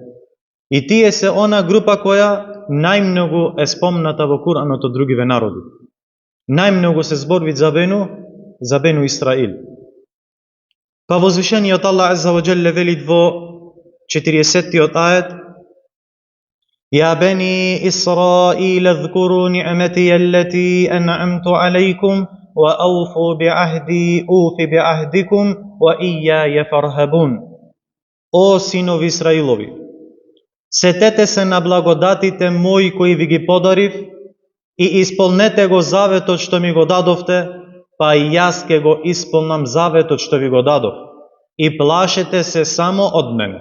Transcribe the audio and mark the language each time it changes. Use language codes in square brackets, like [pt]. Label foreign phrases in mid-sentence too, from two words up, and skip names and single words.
[mk] И тие се она група која најмногу е спомната во Куранот од другиве народи. Најмногу се зборви за Бену Исраил. Па возвишениот Аллах [ar] عز وجل [mk] вели во 40-тиот ајет: [ar] يا بني إسرائيل اذكروا نعمتي التي أنعمت عليكم وأوفوا بعهدي أوف بعهدكم وإياي فارهبون. [mk] О синови Исраилови, сетете се на благодатите мои кои ви ги подарив и исполнете го заветот што ми го дадовте, па и јас ке го исполнам заветот што ви го дадов и плашете се само од мене.